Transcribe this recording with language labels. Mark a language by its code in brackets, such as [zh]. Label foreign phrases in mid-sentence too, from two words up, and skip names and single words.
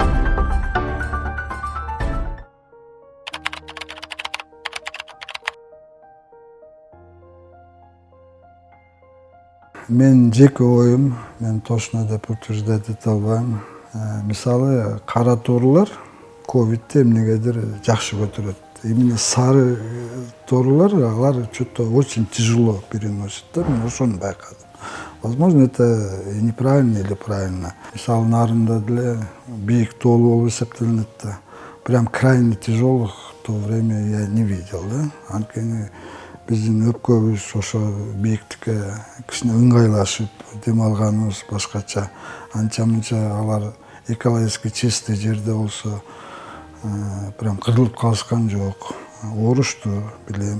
[ky] Мен жеке оюм, мен точно деп утверждать эте албайм. Мисалы кара тоорулар ковидти эмнегедир жакшы көтөрөт. [ru] Именно [ky] сары тоорулар, алар [ru] что-то очень тяжело переносят. [ky] Мен ошону байкадым. [ru] Возможно, это и неправильно или правильно. [ky] Мисалы нарында деле бийик тоолуу болуп эсептелинет да. [ru] Прям крайне тяжелых в то время я не видел, да. [ky] Анткени биздин өпкөбүз ошо бийиктикке кичине ыңгайлашып дем алганыбыз башкача. Анча-мынча алар [ru] экологически чистый [ky] жерде болсо прям кырылып калышкан жок. Оорушту билем.